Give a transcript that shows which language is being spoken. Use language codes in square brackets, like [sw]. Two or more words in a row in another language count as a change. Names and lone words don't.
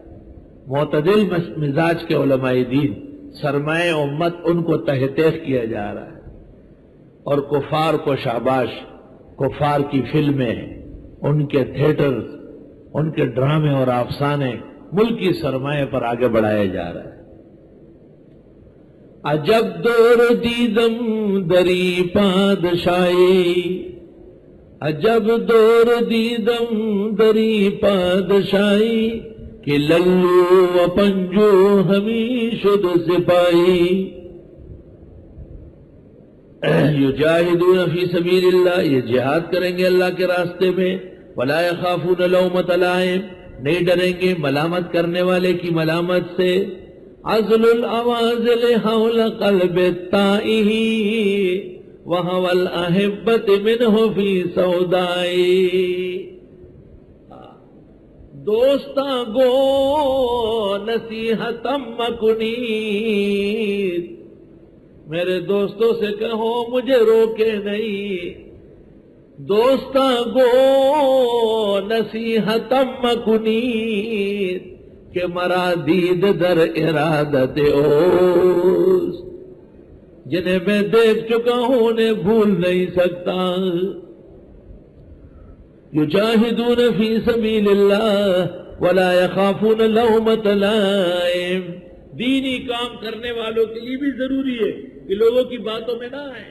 [ur] معتدل مزاج کے علماء دین سرمایہ امت ان کو تحقیق کیا جا رہا ہے، اور کفار کو شاباش، کفار کی فلمیں، ان کے تھیٹرز، ان کے ڈرامے اور افسانے ملکی سرمایہ پر آگے بڑھایا جا رہا ہے۔ [fa] عجب دور دیدم دری پادشاہی، عجب دور دیدم دری پادشاہی، کہ للو و پنجو ہمیں شد سپاہی، [ar] یجاہدون فی سبیل اللہ [ur] یہ جہاد کریں گے اللہ کے راستے میں، [ar] ولا یخافون لومۃ لائم [ur] نہیں ڈریں گے ملامت کرنے والے کی ملامت سے، [ar] عزل العوازل حول قلب التائہ وہو الاحبۃ منہ فی سودائی، [fa] دوستاں گو نصیحتم مکنید، [ur] میرے دوستوں سے کہو مجھے روکے نہیں، [fa] دوستاں گو نصیحتم مکنید، کہ مرا دید در ارادت اوست، [ur] جنہیں میں دیکھ چکا ہوں انہیں بھول نہیں سکتا۔ [ar] یجاہدون فی سبیل اللہ ولا یخافون لومۃ لائم، [ur] دینی کام کرنے والوں کے لیے بھی ضروری ہے کہ لوگوں کی باتوں میں نہ آئیں۔